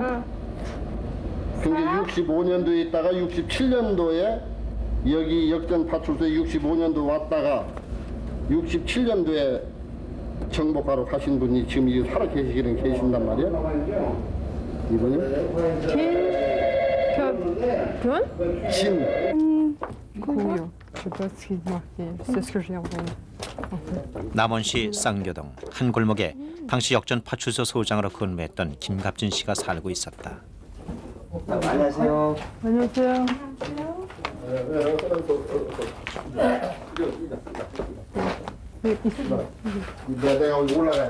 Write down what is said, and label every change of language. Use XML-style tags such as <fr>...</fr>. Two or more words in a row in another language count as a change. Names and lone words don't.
<ko>근데 65년도에 있다가 67년도에 여기 역전 파출소에 65년도 왔다가 67년도에 정복하러 가신 분이 지금 여기 살아 계시기는 계신단 말이에요. 이분이? 진.</ko> <fr>Couillon. Je sais pas ce qui est marqué. C'est ce que j'ai entendu.</fr> <ko>남원시 쌍교동 한 골목에 당시 역전 파출소 소장으로 근무했던 김갑진 씨가 살고 있었다. 안녕하세요. 안녕하세요. 내가 여기 올라가요.</ko>